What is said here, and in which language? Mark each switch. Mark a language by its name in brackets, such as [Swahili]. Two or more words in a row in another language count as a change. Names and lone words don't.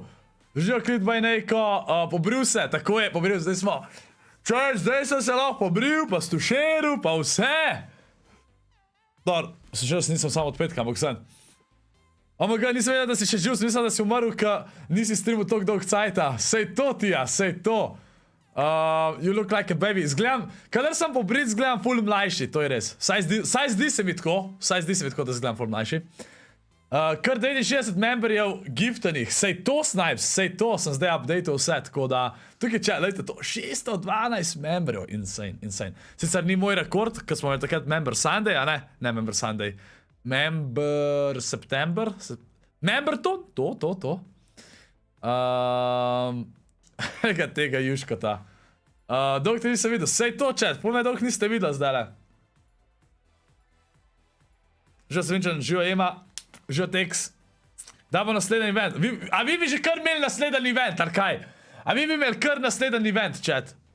[Slovenian] Živijo Klitbaj Nejko, pobril se, tako je, pobril, zdaj smo. Čaj, zdaj sem se lahko pobril, pa stušeril, pa vse. Dobro, še nisem samo od petka, ampak sem. Omega, nisem vedel, da si še živ, mislim, da si umrl, ka nisi streamal toliko dolg cajta. Sej to, [English] Tija, [Slovenian] sej to. [English] You look like a baby. [Slovenian] Zgledam, kadar sem pobrit, zgledam ful mlajši, to je res. Saj zdi se mi tako, da zgledam ful mlajši. Kar 69 memberjev giftenih, sej to, Snipez, sej to, sem zdaj updateal vse, tako da, tukaj če, lejte to, 612 memberjev, insane. Sicer ni moj rekord, ker smo imeli takrat Member Sunday, a ne? Ne Member Sunday. Member September? Member to. Tega Juškota. Dolg te nisem videl. Sej to, chat. Pojme, dolg niste videli zdajle. Živo Svinčan, živo Ema, živo Tex. Dajmo naslednji event. A vi bi že kar imeli naslednji event, ali kaj? A vi bi imeli kar naslednji event, chat?